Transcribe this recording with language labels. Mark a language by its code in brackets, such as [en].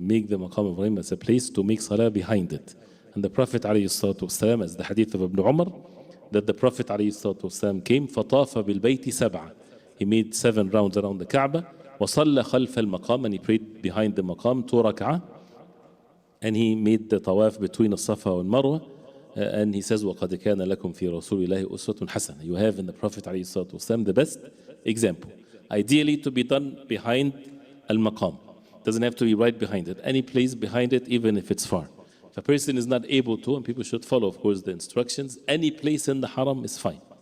[en] Make the Maqam Ibrahim as a place to make salah behind it. And the Prophet ﷺ, as the hadith of Ibn Umar, that the Prophet ﷺ came, فَطَافَ بِالْبَيْتِ سَبْعًا. He made 7 rounds around the Kaaba. وَصَلَّ خَلْفَ الْمَقَامِ, and he prayed behind the maqam 2 rak'ah. And he made the tawaf between As-Safa and Marwa. [ar] And he says, وَقَدْ كَانَ لَكُمْ فِي رَسُولِ اللَّهِ أُسْوَةٌ حَسَنَةٌ. [en] You have in the Prophet ﷺ the best example. Ideally to be done behind Al-Maqam. Doesn't have to be right behind it. Any place behind it, even if it's far. If a person is not able to, and people should follow, of course, the instructions, any place in the haram is fine.